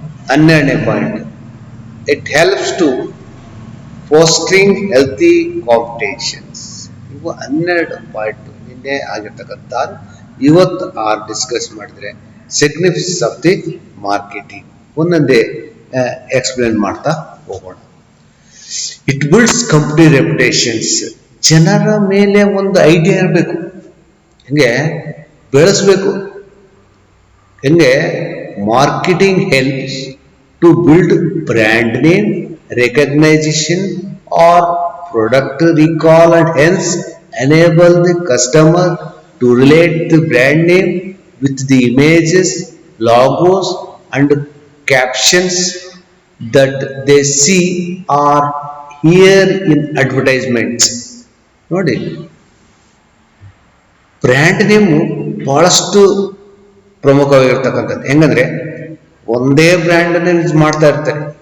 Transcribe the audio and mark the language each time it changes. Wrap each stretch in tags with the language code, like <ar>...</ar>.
<en>12ನೇ point, it helps to fostering healthy competitions.</en> <kn>ಇವು 12 point ನಿನ್ನೆ ಆಗಿರ್ತಕ್ಕಂಥ, ಇವತ್ತು ಡಿಸ್ಕಸ್ ಮಾಡಿದ್ರೆ</kn> <en>significance of the marketing</en> <kn>ಒಂದೊಂದೇ ಎಕ್ಸ್ಪ್ಲೇನ್ ಮಾಡ್ತಾ ಹೋಗೋಣ.</kn> <en>It builds company reputations.</en> <kn>ಜನರ ಮೇಲೆ ಒಂದು ಐಡಿಯಾ ಇರಬೇಕು, ಹೆಂಗೆ ಬೆಳೆಸ್ಬೇಕು, ಹೆಂಗೆ</kn> <en>Marketing helps to build brand name, recognition or product recall, and hence enable the customer to relate the brand name with the images, logos and captions that they see or hear in advertisements.</en> <kn>ನೋಡಿ, brand name ಬಹಳಷ್ಟು ಪ್ರಮುಖವಾಗಿರ್ತಕ್ಕಂಥದ್ದು. ಹೆಂಗಂದ್ರೆ ಒಂದೇ brand ಅನ್ನು use ಮಾಡ್ತಾ ಇರ್ತಾರೆ.</kn>